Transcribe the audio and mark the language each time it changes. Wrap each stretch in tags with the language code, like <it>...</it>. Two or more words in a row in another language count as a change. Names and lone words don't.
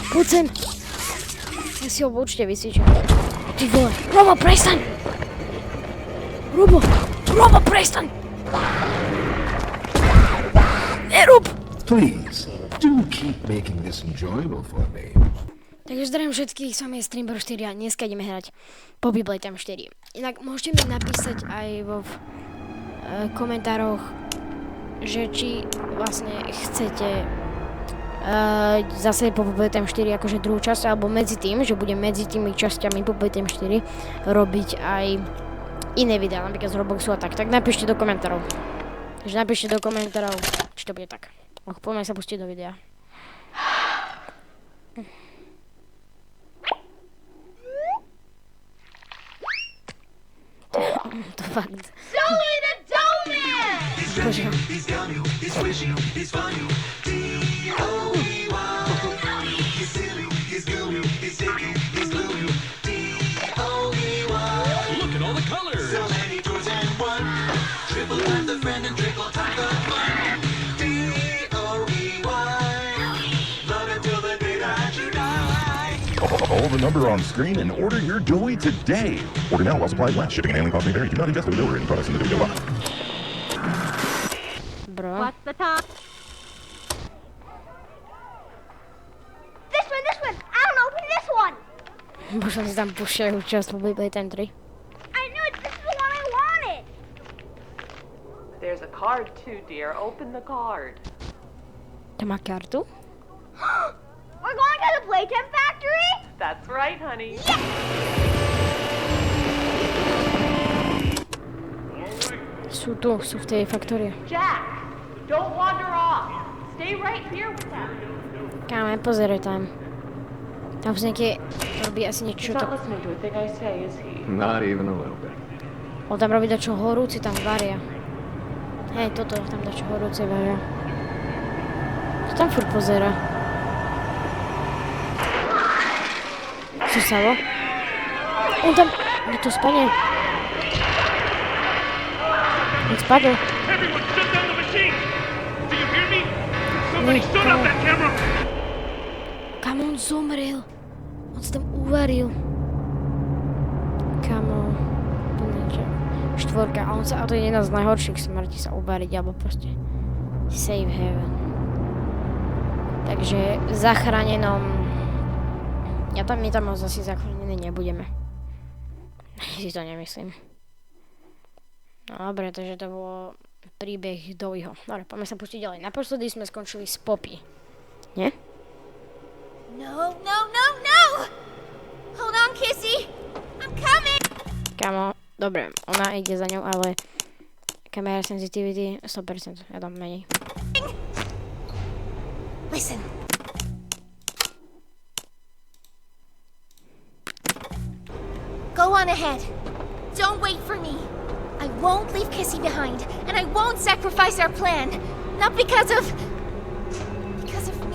<sk>Poď sem. Ja si ho určite vysvíčam. Ty vole. Robo, prestaň! Robo, prestaň! Nerob!</sk> <en>Please, do keep making this enjoyable for me.</en> <sk>Takže zdravím všetkých, som je Streamer 4 a dneska ideme hrať Poppy Playtime 4. Inak môžete mi napísať aj vo komentároch, že či vlastne chcete zase Poppy Playtime 4 akože druhú časť, alebo medzi tým, že budem medzi tými časťami Poppy Playtime 4 robiť aj iné videá, napríklad z Robloxu a tak napíšte do komentárov. Takže napíšte do komentárov, či to bude tak. Poďme sa pustiť do videa. To fakt. Zoe the Doman! Bože.</sk> <en>Look at all the colors. So many toys and one. Triple time the friend and triple time the fun. D-O-E-Y. Love it till the day that you die. Call the number on screen and order your Dewey today. Order now while supplies last. Shipping and handling costs may vary. Do not ingest or deliver any products in the Dewey box. Bro. What's the time? This one! I don't open this one!</en> <sk>Možno si tam púšťajú časť Poppy Playtime 3.</sk> <en>I knew it! This is the one I wanted! There's a card too, dear. Open the card.</en> <sk>To má kartu?</sk> <en>We're going to the Playtime Factory? That's right, honey.</en> <sk>Sú v tej faktorii.</sk> <en>Jack, don't wander off. Stay right here with them.</en> <sk>Káme, pozeraj tam. Tam sú nejaké, robí asi</sk> <en>He's</en> <sk>niečo</sk> <en>not</en> <sk>to...</sk> <en>listening to a thing I say, is he? Not even a little bit.</en> <sk>On tam robí dačo horúci, tam varia. Hej, toto, tam dačo horúce varia. Čo tam furt pozera? Co stalo? On tam... Kde to spadne? On spadol.</sk> <en>Everyone, shut down the machine. Do you hear me? Somebody Shut up that camera.</en> <sk>Kam on zomrel? On sa tam uvaril. Kamo. To niečo. Štvorka. A on sa, a to je jedna z najhorších smrti sa uvariť, alebo proste</sk> <en>save heaven.</en> <sk>Takže v zachránenom... My tam asi zachránení nebudeme. Si to nemyslím. No dobre, takže to bolo príbeh Deweyho. Dobre, poďme sa pustiť ďalej. Naposledy sme skončili s Poppy. Nie?</sk> <en>No! Hold on, Kissy! I'm coming!</en> <sk>Kamo, dobre, ona ide za ňou, ale</sk> <en>camera sensitivity</en> <sk>100%, ja dám menej.</sk> <en>Listen. Go on ahead. Don't wait for me. I won't leave Kissy behind, and I won't sacrifice our plan. Not because of me.</en>